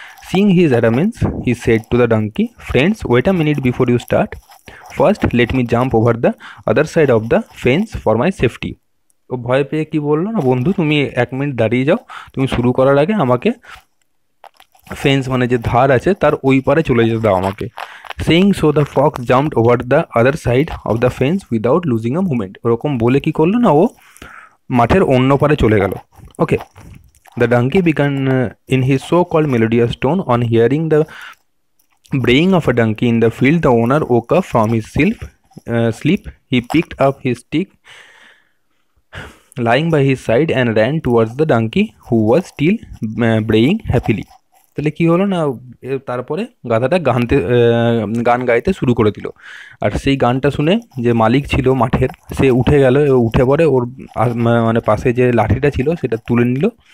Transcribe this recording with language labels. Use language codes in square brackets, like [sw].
[en] Seeing his adamance, he said to the donkey, friends, wait a minute before you start. First, let me jump over the other side of the fence for my safety. [bn] ও ভয় পেয়ে কি বললো না, বন্ধু তুমি 1 minute দাঁড়িয়ে যাও, তুমি শুরু করার আগে আমাকে ফেন্স মানে যে ধার আছে তার ওই পারে চলে যেতে দাও আমাকে। [en] Saying so the fox jumped over the other side of the fence without losing a movement. [bn] ওরকম বলে কি করলো না, ও মাঠের অন্য পারে চলে গেল। [en] Okay, the donkey began in his so called melodious tone on hearing the braying of a donkey in the field. The owner woke up from his sleep. He picked up his stick lying by his side and ran towards the donkey who was still braying happily. [bn] তাহলে কি হলো না, তারপরে গাধাটা গান গাইতে শুরু করে দিল। আর সেই গানটা শুনে যে মালিক ছিল মাঠের, সে উঠে গেল, উঠে পরে ওর মানে পাশে যে লাঠিটা ছিল সেটা তুলে নিল।